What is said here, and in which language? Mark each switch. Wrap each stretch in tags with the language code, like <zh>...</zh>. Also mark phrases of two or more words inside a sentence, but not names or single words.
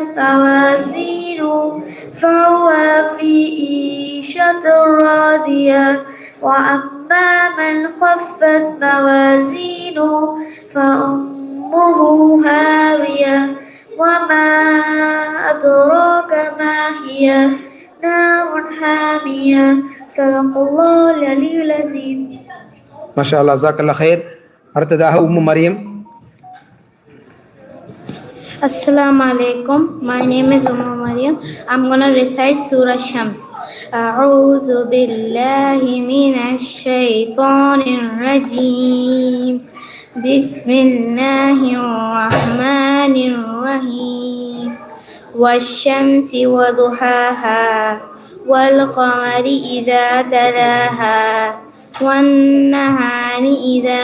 <ar>موازينه فهو في عيشة راضية وأما من خفت موازينه فأمه هاوية وما أدراك ما هي نار حامية صدق الله العلي العظيم. ما شاء الله، جزاك الله خير.</ar> <ta>அடுத்ததாக உம்மு மரியம்.</ta> <ar>السلام عليكم.</ar> <en>My name is Umma Maryam. I'm gonna recite Surah Shams.</en> <ar>أعوذ بالله من الشيطان الرجيم بسم الله الرحمن الرحيم والشمس وضحاها والقمر إذا تلاها والنهار إذا</ar>